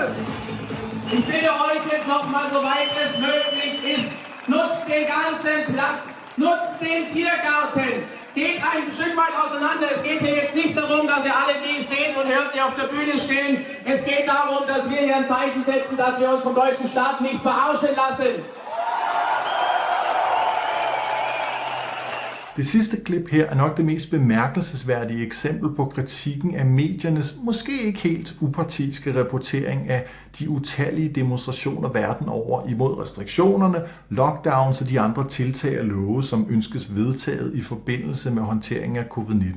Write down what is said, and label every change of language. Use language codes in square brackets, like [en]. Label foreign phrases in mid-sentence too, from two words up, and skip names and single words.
[de] Ich bitte euch jetzt nochmal, soweit es möglich ist, nutzt den ganzen Platz, nutzt den Tiergarten, geht ein Stück weit auseinander. Es geht hier jetzt nicht darum, dass ihr alle die seht und hört, die auf der Bühne stehen. Es geht darum, dass wir hier ein Zeichen setzen, dass wir uns vom deutschen Staat nicht verarschen lassen. [da] Det sidste klip her er nok det mest bemærkelsesværdige eksempel på kritikken af mediernes måske ikke helt upartiske rapportering af de utallige demonstrationer verden over imod restriktionerne, lockdowns og de andre tiltag og love, som ønskes vedtaget i forbindelse med håndteringen af covid-19.